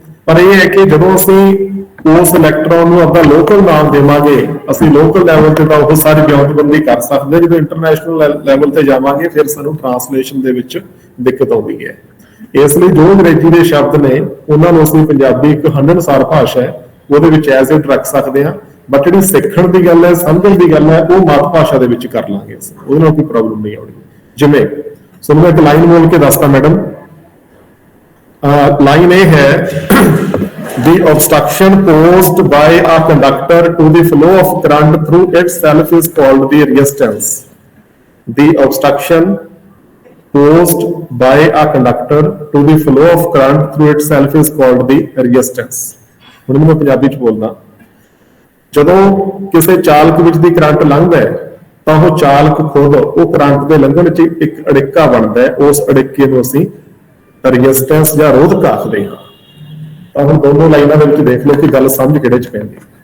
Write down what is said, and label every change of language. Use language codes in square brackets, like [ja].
[pa] ਪਰ ਇਹ ਹੈ ਕਿ ਜਦੋਂ ਅਸੀਂ ਉਸ ਇਲੈਕਟ੍ਰੋਨ ਨੂੰ ਆਪਣਾ ਲੋਕਲ ਨਾਮ ਦੇਵਾਂਗੇ, ਅਸੀਂ ਲੋਕਲ ਲੈਵਲ ਤੇ ਤਾਂ ਉਹ ਸਾਰੀ ਬਿਆਨਬੰਦੀ ਕਰ ਸਕਦੇ, ਜਦੋਂ ਇੰਟਰਨੈਸ਼ਨਲ ਲੈਵਲ ਤੇ ਜਾਵਾਂਗੇ ਫਿਰ ਸਾਨੂੰ ਟ੍ਰਾਂਸਲੇਸ਼ਨ ਦੇ ਵਿੱਚ ਦਿੱਕਤ ਆਉਂਦੀ ਹੈ। ਇਸ ਲਈ ਜੋ ਅੰਗਰੇਜ਼ੀ ਦੇ ਸ਼ਬਦ ਨੇ ਉਹਨਾਂ ਨੂੰ ਅਸੀਂ ਪੰਜਾਬੀ ਇੱਕ ਹੰਢਣਸਾਰ ਭਾਸ਼ਾ ਹੈ ਉਹਦੇ ਵਿੱਚ [en] as it [pa] ਰੱਖ ਸਕਦੇ ਹਾਂ, ਬਟ ਜਿਹੜੀ ਸਿੱਖਣ ਦੀ ਗੱਲ ਹੈ, ਸਮਝਣ ਦੀ ਗੱਲ ਹੈ, ਉਹ ਮਾਤ ਭਾਸ਼ਾ ਦੇ ਵਿੱਚ ਕਰ ਲਾਂਗੇ ਅਸੀਂ, ਉਹਦੇ ਨਾਲ ਕੋਈ ਪ੍ਰੋਬਲਮ ਨਹੀਂ ਆਉਣੀ। ਜਿਵੇਂ ਤੁਹਾਨੂੰ ਮੈਂ ਇੱਕ ਲਾਈਨ ਬੋਲ ਕੇ ਦੱਸਦਾ ਮੈਡਮ, ਲਾਈਨ ਇਹ ਹੈ, [en] the obstruction posed by a conductor to the flow of current through itself is called the resistance. The obstruction posed by a conductor to the flow of current through itself is called the resistance. [pa] ਹੁਣ ਮੈਂ ਪੰਜਾਬੀ ਚ ਬੋਲਦਾ, ਜਦੋਂ ਕਿਸੇ ਚਾਲਕ ਵਿੱਚ ਦੀ current ਲੰਘਦਾ ਹੈ ਤਾਂ ਉਹ ਚਾਲਕ ਖੁਦ ਉਹ ਕਰੰਟ ਦੇ ਲੰਘਣ ਚ ਇੱਕ ਅੜਿੱਕਾ ਬਣਦਾ ਹੈ, ਉਸ ਅੜਿੱਕੇ ਨੂੰ ਅਸੀਂ ਰੈਜ਼ਿਸਟੈਂਸ ਜਾਂ ਰੋਧਕ ਆਖਦੇ ਹਾਂ। ਤਾਂ ਹੁਣ ਦੋਨੋਂ ਲਾਈਨਾਂ ਦੇ ਵਿੱਚ ਦੇਖ ਲਓ ਕਿ ਗੱਲ ਸਮਝ ਕਿਹੜੇ ਚ ਪੈਂਦੀ।